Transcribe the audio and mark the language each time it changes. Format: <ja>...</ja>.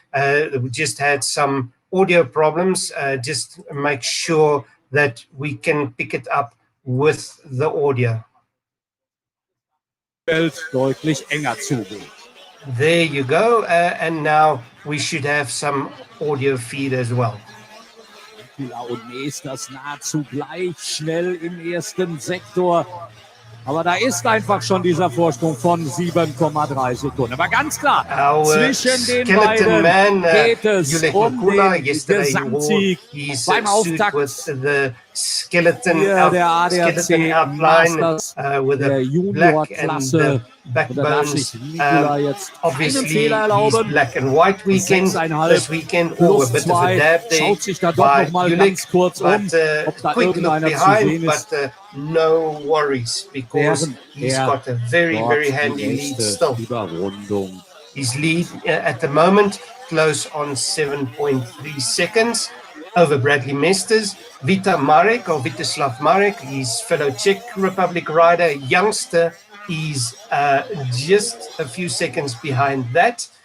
<en>We just had some audio problems. Just make sure that we can pick it up with the audio.</en> <de>Deutlich enger zugeht.</de> <en>There you go, and now we should have some audio feed as well.</en> <de>Und Masters nahezu gleich schnell im ersten Sektor. Aber da ist einfach schon dieser Vorsprung von 7,3 Sekunden. Aber ganz klar, zwischen den beiden geht es um den Gesamtsieg beim Auftakt. Hier der ADAC Masters der Juniorklasse. Und da darf sich Nicola jetzt keinen Fehler erlauben. 6,5 plus 2. Schaut sich da doch noch mal ganz kurz um, ob da irgendeiner zu sehen ist.</de> <en>No worries, because he's got a very, very handy lead still. His lead at the moment close on 7.3 seconds over Bradley Masters. Vitaslav Marek, his fellow Czech Republic rider, youngster, is just a few seconds behind that.</en>